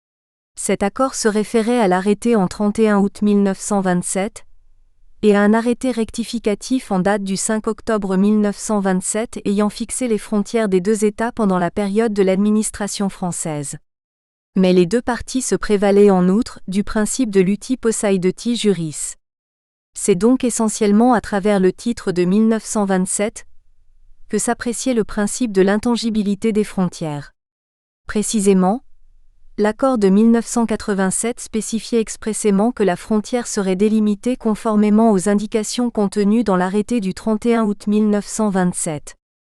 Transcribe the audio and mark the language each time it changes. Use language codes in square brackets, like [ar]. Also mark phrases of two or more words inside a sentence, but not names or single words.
[fr] Cet accord se référait à l'arrêté en 31 août 1927 et à un arrêté rectificatif en date du 5 octobre 1927 ayant fixé les frontières des deux États pendant la période de l'administration française. Mais les deux parties se prévalaient en outre du principe de l' [la] uti possidetis juris. [fr] C'est donc essentiellement à travers le titre de 1927 que s'appréciait le principe de l'intangibilité des frontières. Précisément, l'accord de 1987 spécifiait expressément que la frontière serait délimitée conformément aux indications contenues dans l'arrêté du 31 août 1927.